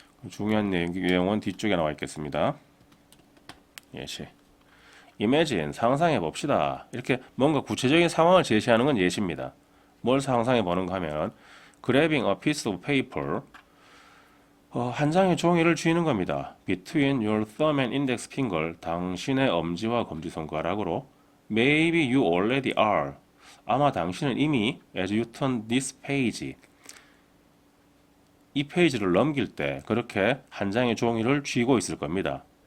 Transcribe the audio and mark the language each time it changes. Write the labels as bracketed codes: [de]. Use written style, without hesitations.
[ko] 중요한 내용은 뒤쪽에 나와 있겠습니다. 예시. [en] imagine, [ko] 상상해 봅시다. 이렇게 뭔가 구체적인 상황을 제시하는 건 예시입니다. 뭘 상상해 보는가 하면 [en] grabbing a piece of paper, [ko] 한 장의 종이를 쥐는 겁니다. [en] between your thumb and index finger, [ko] 당신의 엄지와 검지손가락으로 [en] maybe you already are, [ko] 아마 당신은 이미 [en] as you turn this page [ko] 이 페이지를 넘길 때 그렇게 한 장의 종이를 쥐고 있을 겁니다.